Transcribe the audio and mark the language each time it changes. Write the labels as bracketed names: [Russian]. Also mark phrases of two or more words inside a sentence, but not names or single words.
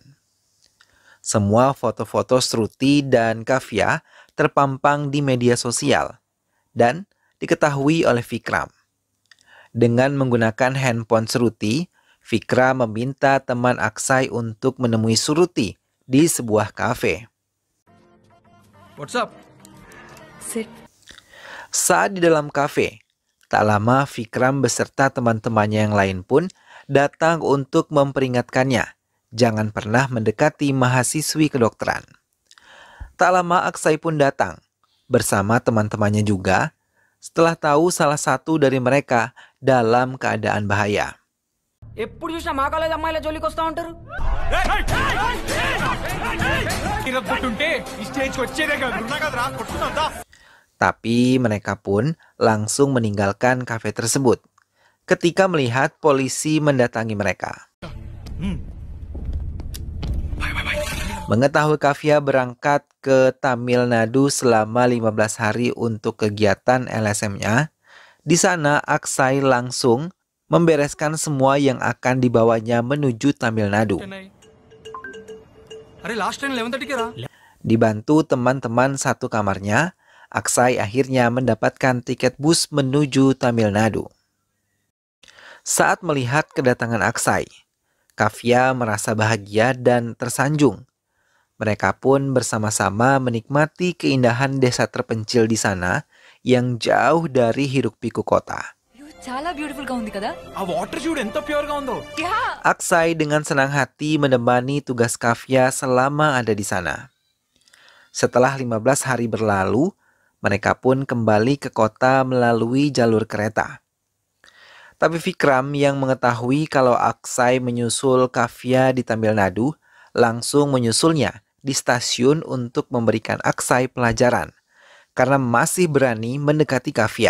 [Indonesian] Semua foto-foto Sruti dan Kavya terpampang di media sosial dan diketahui oleh Vikram. Dengan menggunakan handphone Sruti, Vikram meminta teman Aksai untuk menemui Sruti di sebuah kafe. [English] What's up? Sit. [Indonesian] Saat di dalam kafe, tak lama Vikram beserta teman-temannya yang lain pun datang untuk memperingatkannya jangan pernah mendekati mahasiswi kedokteran. Tak lama Aksai pun datang bersama teman-temannya juga setelah tahu salah satu dari mereka dalam keadaan bahaya. [Telugu] ఎప్పుడు చూసినా మా కాలేజ్ అమ్మాయిల జోలికి వస్తా ఉంటారు [Indonesian] Tapi mereka pun langsung meninggalkan kafe tersebut ketika melihat polisi mendatangi mereka. Mengetahui Kavya berangkat ke Tamil Nadu selama 15 hari untuk kegiatan LSM-nya, di sana Aksai langsung membereskan semua yang akan dibawanya menuju Tamil Nadu. [Telugu] అరే [English] last time [Telugu] 11:30కి రా [Indonesian] Dibantu teman-teman satu kamarnya, Aksai akhirnya mendapatkan tiket bus menuju Tamil Nadu. Saat melihat kedatangan Aksai, Kavya merasa bahagia dan tersanjung. Mereka pun bersama-sama menikmati keindahan desa terpencil di sana yang jauh dari hiruk-pikuk kota. [Telugu] చాలా బ్యూటిఫుల్ గా ఉంది కదా ఆ వాటర్ చూడు ఎంత ప్యూర్ గా ఉందో. [Indonesian] Aksai dengan senang hati menemani tugas Kavya selama ada di sana. Setelah 15 hari berlalu, mereka pun kembali ke kota melalui jalur kereta. Tapi Vikram yang mengetahui kalau Aksai menyusul Kavya di Tamil Nadu, langsung menyusulnya di stasiun untuk memberikan Aksai pelajaran, karena masih berani mendekati Kavya.